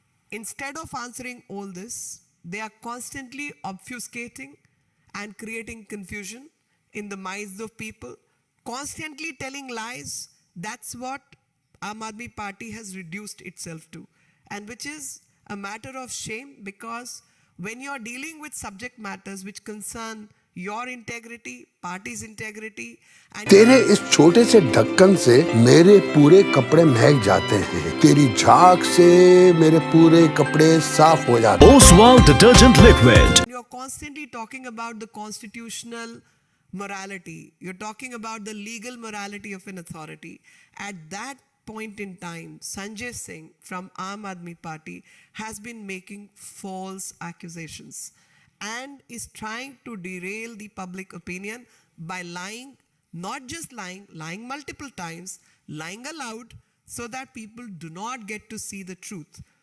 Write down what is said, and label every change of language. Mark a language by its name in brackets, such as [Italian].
[English] Instead of answering all this, they are constantly obfuscating and creating confusion in the minds of people, constantly telling lies. That's what Aam Aadmi Party has reduced itself to, and which is a matter of shame, because when you are dealing with subject matters which concern your integrity, party's integrity, and [Hindi] तेरे इस छोटे से ढक्कन से मेरे पूरे कपड़े महक जाते हैं। तेरी झाग से मेरे पूरे कपड़े साफ हो जाते हैं। [English] Oswald detergent liquid. you're constantly talking about the constitutional morality. You're talking about the legal morality of an authority. At that point in time, Sanjay Singh from Aam Aadmi Party has been making false accusations and is trying to derail the public opinion by lying, not just lying, lying multiple times, lying aloud so that people do not get to see the truth.